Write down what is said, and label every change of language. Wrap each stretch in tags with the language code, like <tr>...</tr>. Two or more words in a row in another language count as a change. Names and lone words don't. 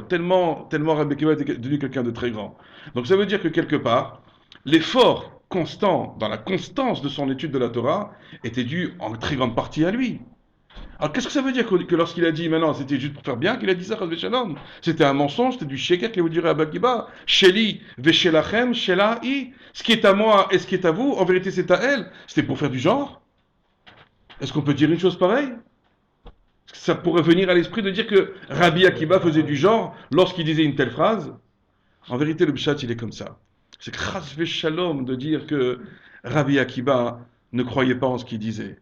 <fr>Tellement Rabbi Akiba était devenu quelqu'un de très grand. Donc ça veut dire que quelque part, l'effort constant dans la constance de son étude de la Torah était dû en très grande partie à lui. Alors qu'est-ce que ça veut dire que lorsqu'il a dit maintenant c'était juste pour faire bien qu'il a dit ça,</fr> <he>חס ושלום?</he> <fr>C'était un mensonge, c'était du sheker qu'il vous dirait à Bakiba.</fr> <he>שלי ושלכם, שלה היא.</he> <fr>Ce qui est à moi et ce qui est à vous, en vérité c'est à elle. C'était pour faire du genre. Est-ce qu'on peut dire une chose pareille? Ça pourrait venir à l'esprit de dire que Rabbi Akiba faisait du genre lorsqu'il disait une telle phrase. En vérité, le pshat, il est comme ça. C'est</fr> <he>חס ושלום</he> <fr>de dire que Rabbi Akiba ne croyait pas en ce qu'il disait.</fr>